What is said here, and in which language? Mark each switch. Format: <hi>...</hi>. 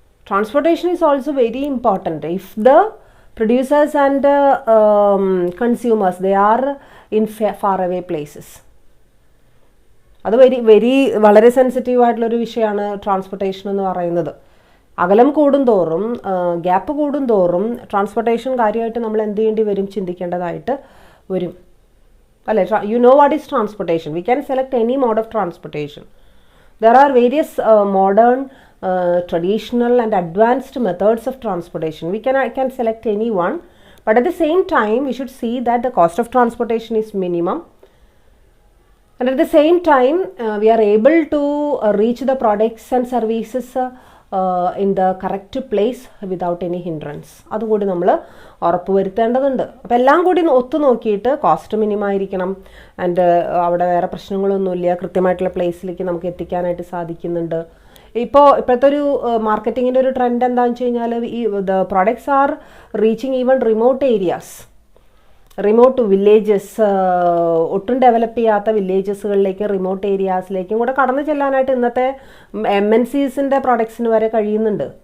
<en>Transportation is also very important. If the producers and consumers, they are in far away places,</en> <ml>അത് വളരെ sensitive ആയിട്ടുള്ളൊരു വിഷയമാണ് transportation എന്ന് പറയുന്നത്. അകലം കൂടുന്തോറും ഗ്യാപ്പ് കൂടുന്തോറും ട്രാൻസ്പോർട്ടേഷൻ കാര്യമായിട്ട് നമ്മൾ എന്ത് ചെയ്യേണ്ടി വരും? ചിന്തിക്കേണ്ടതായിട്ട് വരും അല്ലേ.</ml> <en>You know what is transportation? We can select any mode of transportation. There are various modern traditional and advanced methods of transportation. I can select any one, but at the same time we should see that the cost of transportation is minimum, and at the same time we are able to reach the products and services in the correct place without any hindrance.</en> <ml>അതുകൂടി നമ്മൾ ഉറപ്പ് വരുത്തേണ്ടതുണ്ട്. അപ്പോൾ എല്ലാം കൂടി ഒത്തു നോക്കിയിട്ട് cost minimum ആയിരിക്കണം, ആൻഡ് അവിടെ വേറെ പ്രശ്നങ്ങളൊന്നുമില്ല, കൃത്യമായിട്ടുള്ള പ്ലേസിലേക്ക് നമുക്ക് എത്തിക്കാനായിട്ട് സാധിക്കുന്നുണ്ട്. ഇപ്പോഴത്തെ ഒരു മാർക്കറ്റിങ്ങിൻ്റെ ഒരു ട്രെൻഡ് എന്താണെന്ന് വെച്ച് കഴിഞ്ഞാൽ</ml> <en>the products are reaching even remote areas,</en> <ml>remote villages, ഒട്ടും ഡെവലപ്പ് ചെയ്യാത്ത വില്ലേജസുകളിലേക്ക്, റിമോട്ട് ഏരിയാസിലേക്കും കൂടെ കടന്നു ചെല്ലാനായിട്ട് ഇന്നത്തെ MNCസിൻ്റെ പ്രോഡക്ട്സിന് വരെ കഴിയുന്നുണ്ട്.</ml>